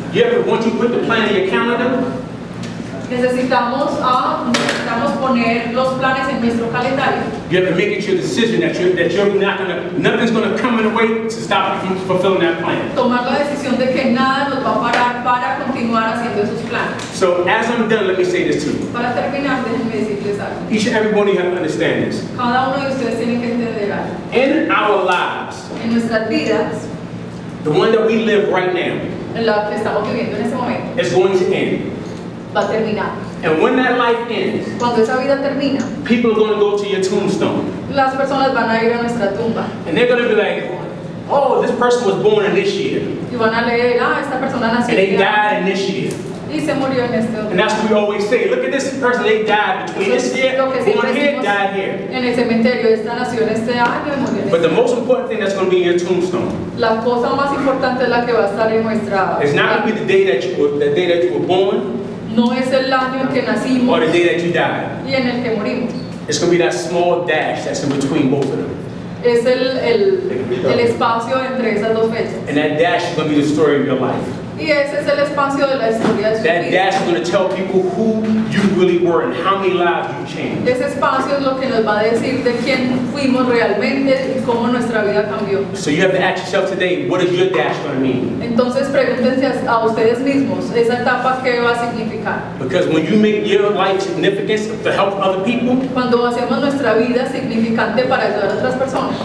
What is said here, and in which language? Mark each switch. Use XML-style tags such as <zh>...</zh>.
<en>You have to, once you put the plan in your calendar,</en> <es>Necesitamos poner los planes en nuestro calendario.</es> <en>you have to make it your decision that you're not gonna, nothing's gonna come in the way to stop you from fulfilling that plan.</en> <es>Tomar la decisión de que nada nos va a parar para continuar haciendo esos planes.</es> <en>So as I'm done, let me say this to you.</en> <es>Para terminar, déjenme decirles algo.</es> <en>Each and every one of you have to understand this.</en> <es>Cada uno de ustedes tiene que entender algo.</es> <en>In our lives,</en> <es>En nuestras vidas,</es> <en>the one that we live right now</en> <es>en la que estamos viviendo en este momento,</es> <en>is going to end.</en> <es>va a terminar.</es> <en>And when that life ends,</en> <es>Cuando esa vida termina,</es> <en>people are going to go to your tombstone.</en> <es>las personas van a ir a nuestra tumba</es> <en>And they're going to be like, oh, this person was born in this year.</en> <es>y van a leer, esta persona nació</es> <en>And they</en> <es>este año</es> <en>died in this year.</en> <es>y se murió en este otro.</es> <en>And that's what we always say. Look at this person, they died between this year,</en> <es>Lo que siempre</es> <en>born here,</en> <es>decimos</es> <en>died here.</en> <es>en el cementerio, esta nació en este año y murió en</es> <en>But the</en> <es>este.</es> <en>most important thing that's going to be in your tombstone</en> <es>La cosa más importante es la que va a estar en nuestra.</es> <en>is not going to be the day that you were born</en> <es>No es el año en que</es> <en>or</en> <es>nacimos</es> <en>the day that you died.</en> <es>y en el que morimos.</es> <en>It's going to be that small dash that's in between both of them.</en> <es>Es el espacio entre esas dos fechas.</es> <en>And that dash is going to be the story of your life.</en> <es>Y ese es el espacio de la historia de su</es> <en>That</en> <es>vida.</es> <en>dash is going to tell people who you really were and how many lives you changed.</en> <es>Ese espacio es lo que nos va a decir de quién fuimos realmente y cómo nuestra vida cambió.</es> <en>So you have to ask yourself today, what is your dash going to mean?</en> <es>Entonces pregúntense a ustedes mismos, esa etapa qué va a significar.</es> <en>Because when you make your life significant to help other people,</en> <es>Cuando hacemos nuestra vida significante para ayudar a otras personas,</es>